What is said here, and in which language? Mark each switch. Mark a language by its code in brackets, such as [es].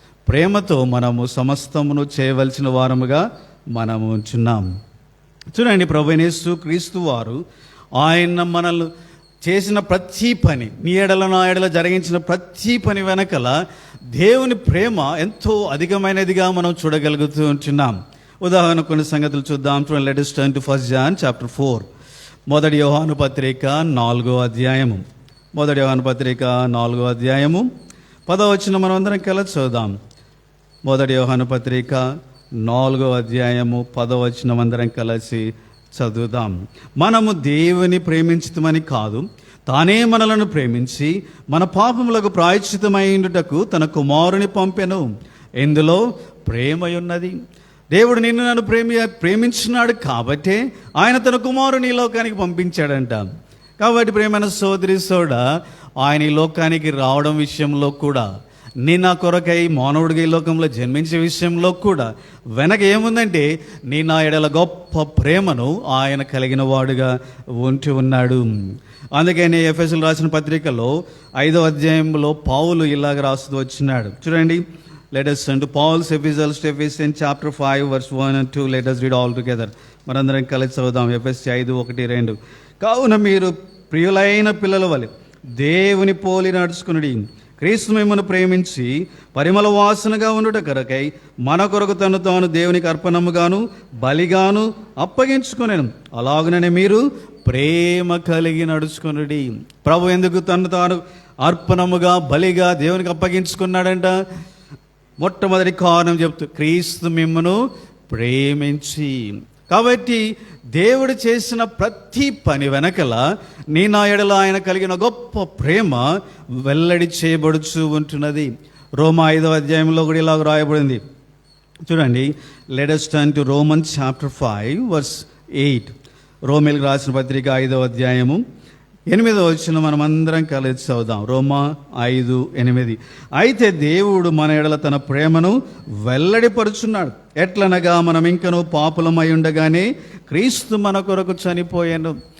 [te] ప్రేమతో మనము సమస్తమును చేయవలసిన వారముగా మనము ఉంచున్నాం. చూడండి, ప్రభువైన యేసు క్రీస్తు వారు ఆయన మనల్ని చేసిన ప్రతి పని, నీ ఎడల నా ఎడల జరిగించిన ప్రతి పని వెనకల దేవుని ప్రేమ ఎంతో అధికమైనదిగా మనం చూడగలుగుతూ ఉంటున్నాం. ఉదాహరణ కొన్ని సంగతులు చూద్దాం. చూడండి, [en] Let us turn to 1 John chapter 4. [te] 1 యోహాను పత్రిక 4వ అధ్యాయము. 1 యోహాను పత్రిక 4వ అధ్యాయము 10వ వచనం మనం అందరం కలిసి చదువుదాం. 1 యోహాను పత్రిక 4వ అధ్యాయము 10వ వచనం అందరం కలిసి చదువుదాం. మనము దేవుని ప్రేమించుతామని కాదు, తానే మనలను ప్రేమించి మన పాపములకు ప్రాయశ్చిత్తమైండుటకు తన కుమారుని పంపెను. ఇందులో ప్రేమయున్నది. దేవుడు నిన్ను నన్ను ప్రేమించినాడు కాబట్టే ఆయన తన కుమారుని ఈ లోకానికి పంపించాడంట. కాబట్టి ప్రేమైన సోదరి సోడా, ఆయన ఈ లోకానికి రావడం విషయంలో కూడా, నీ నా కొరకై మానవుడిగా ఈ లోకంలో జన్మించే విషయంలో కూడా వెనక ఏముందంటే, నీ నా ఎడల గొప్ప ప్రేమను ఆయన కలిగిన వాడుగా ఉంటూ ఉన్నాడు. అందుకని ఎఫెసీయులకు రాసిన పత్రికలో 5వ అధ్యాయంలో పౌలు ఇలాగ రాస్తూ వచ్చినాడు. చూడండి, [en] Let us turn to Paul's epistles to Ephesians chapter 5 verse 1 and 2. Let us read all together. [te] మనందరం కలిసి చదువుదాం. ఎఫెసీ 5:1-2. కావున మీరు ప్రియులైన పిల్లల వలె దేవుని పోలి నడుచుకునుడి. క్రీస్తు మిమ్మల్ని ప్రేమించి పరిమళ వాసనగా ఉండుట కొరకై మన కొరకు తను తాను దేవునికి అర్పణముగాను బలిగాను అప్పగించుకునేను. అలాగనే మీరు ప్రేమ కలిగి నడుచుకునుడి. ప్రభు ఎందుకు తను తాను అర్పణముగా బలిగా దేవునికి అప్పగించుకున్నాడంట? మొట్టమొదటి కారణం చెప్తూ, క్రీస్తు మిమ్మను ప్రేమించి. కాబట్టి దేవుడు చేసిన ప్రతి పని వెనకల నీ నా ఎడల ఆయన కలిగిన గొప్ప ప్రేమ వెల్లడి చేయబడుచు ఉంటున్నది. రోమా 5వ అధ్యాయంలో కూడా ఇలాగ రాయబడింది. చూడండి, [en] Let us turn to Romans chapter 5 verse 8. [te] రోమేలకు రాసిన పత్రిక 5వ అధ్యాయము 8వ వచనం మనం అందరం కలిసి చదువుదాం. రోమా 5:8. అయితే దేవుడు మన ఎడల తన ప్రేమను వెల్లడిపరుచున్నాడు. ఎట్లనగా మనం ఇంకనూ పాపులమై ఉండగానే క్రీస్తు మన కొరకు చనిపోయాను.